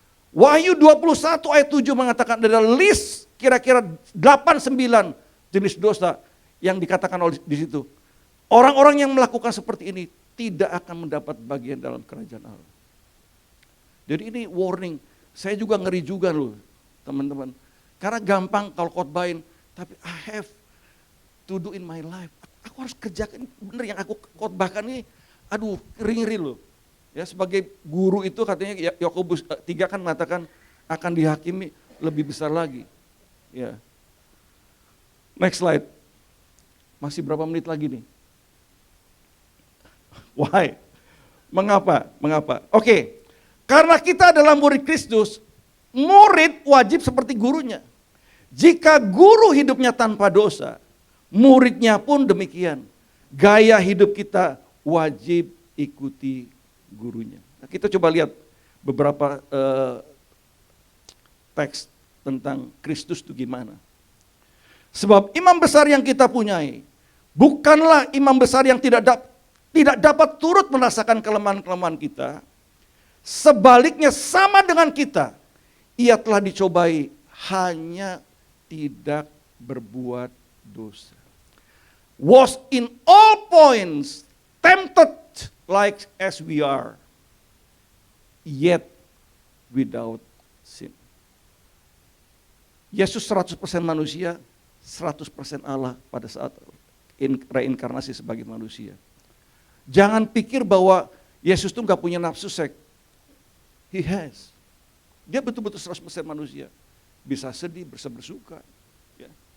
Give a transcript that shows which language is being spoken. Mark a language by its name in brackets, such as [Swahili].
[Indonesian] Wahyu 21 ayat 7 mengatakan ada list kira-kira 8-9 jenis dosa yang dikatakan oleh di situ. Orang-orang yang melakukan seperti ini tidak akan mendapat bagian dalam kerajaan Allah. Jadi ini warning, saya juga ngeri juga loh teman-teman. Karena gampang kalau khotbahin, tapi [English] I have to do in my life. [Indonesian] Aku harus kerjakan, bener yang aku khotbahkan ini, aduh ngeri-ngeri loh. Ya sebagai guru itu katanya Yakobus 3 kan mengatakan akan dihakimi lebih besar lagi. Ya. [English] Next slide. [Indonesian] Masih berapa menit lagi nih? [English] Why? [Indonesian] Mengapa? Oke. Karena kita adalah murid Kristus, murid wajib seperti gurunya. Jika guru hidupnya tanpa dosa, muridnya pun demikian. Gaya hidup kita wajib ikuti gurunya. Nah, kita coba lihat beberapa teks tentang Kristus itu gimana. Sebab imam besar yang kita punyai bukanlah imam besar yang tidak dapat turut merasakan kelemahan-kelemahan kita. Sebaliknya sama dengan kita, ia telah dicobai hanya tidak berbuat dosa. [English] Was in all points tempted like as we are, yet without sin. [Indonesian] Yesus 100% manusia, 100% Allah pada saat reinkarnasi sebagai manusia. Jangan pikir bahwa Yesus itu nggak punya nafsu seks. [English] He has. [Indonesian] Dia betul-betul 100% manusia. Bisa sedih, bisa bersuka. Ya.